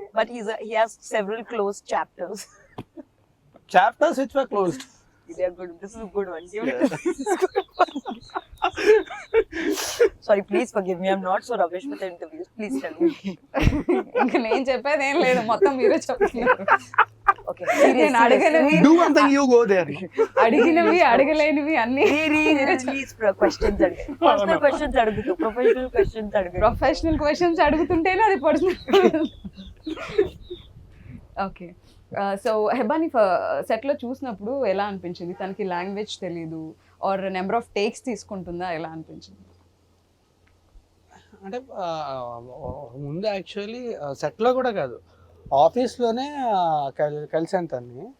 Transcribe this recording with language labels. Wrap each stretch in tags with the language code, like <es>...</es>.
<en>but he has several closed chapters. Chapters which were closed. They are good. This is a good one. Give it to me. This is good one. Sorry, please forgive me. I'm not so rubbish with interviews. Please tell me.</en> <te>ఇంకా నేను చెప్పేది ఏం లేదు, మొత్తం మీరే చెప్తున్నారు.</te> <en>Okay.</en> <te>నేను అడగనివి</te> <en>Do one thing, you go there.</en> <te>అడిగినవి అడగలేనివి అన్ని Please questions అడుగు. Personal questions అడుగుతూ, professional questions అడుగు. ప్రొఫెషనల్ క్వశ్చన్స్ అడుగుతుంటేనే అది పర్సనల్. ఓకే సో హెబాని సెట్ లో చూసినప్పుడు ఎలా అనిపించింది? తనకి లాంగ్వేజ్ తెలీదు ఆర్ నెంబర్ ఆఫ్ టేక్స్ తీసుకుంటుందా, ఎలా అనిపించింది? అంటే ముందు యాక్చువల్లీ సెట్లో కూడా కాదు, ఆఫీస్లోనే కలిసాను తన్ని.</te>